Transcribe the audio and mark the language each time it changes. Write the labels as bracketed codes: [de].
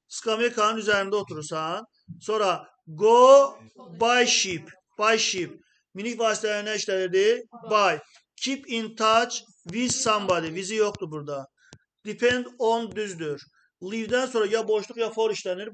[az] Skamyakanın üzərində oturursan. Sonra [en] go by ship. By ship. [az] Minik vasitələri nə işlədirdi? [en] By. Keep in touch with somebody. [az] Vizi yoxdur burada. Depend on düzdür. Leave'dən sonra ya boşluq ya for işlənir.